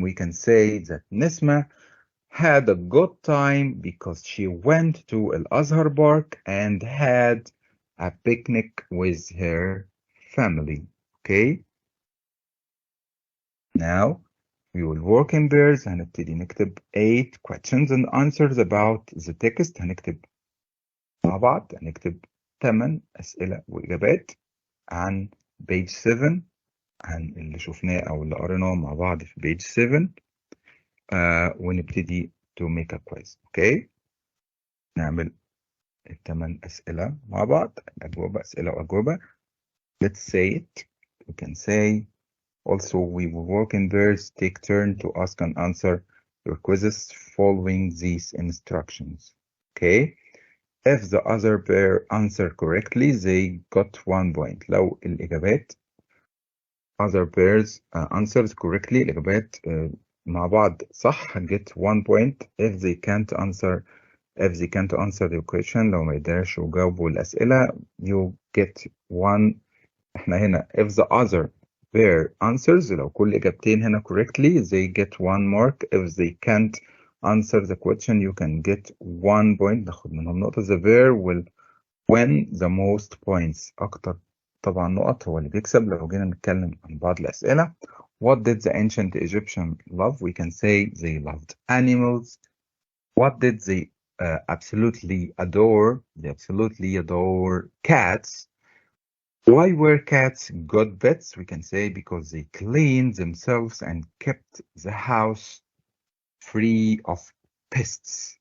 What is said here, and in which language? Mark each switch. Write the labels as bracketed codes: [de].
[en] We can say that Nisma had a good time because she went to Al Azhar Park and had a picnic with her family. Okay, now we will work in pairs. هنبتدي نكتب 8 questions and answers about the text. [ar] هنكتب مع بعض، هنكتب 8 أسئلة وإجابات عن page 7، عن اللي شفناه أو اللي قريناه مع بعض في page 7. [en] ونبتدي to make a quiz. [ar] Okay، نعمل ال8 أسئلة مع بعض، أجوبة أسئلة وأجوبة. [en] Let's say it. We can say also we will work in pairs, take turn to ask and answer your quizzes following these instructions. Okay. If the other pair answer correctly, they got 1 point. لو الإجابات other pairs answers correctly، الإجابات مع بعض صح، get 1 point. If they can't answer the question، لو ما يقدرش يجاوبوا الأسئلة you get 1. احنا هنا if the other pair answers، لو كل إجابتين هنا correctly they get 1 mark. If they can't answer the question you can get 1 point. [ar] ناخد منهم نقطة. [en] The pair will win the most points. [ar] أكتر طبعا نقط هو اللي بيكسب. لو جينا نتكلم عن بعض الأسئلة. [en] What did the ancient Egyptians love? We can say they loved animals. What did they absolutely adore? They absolutely adore cats. Why were cats good pets? We can say because they cleaned themselves and kept the house free of pests.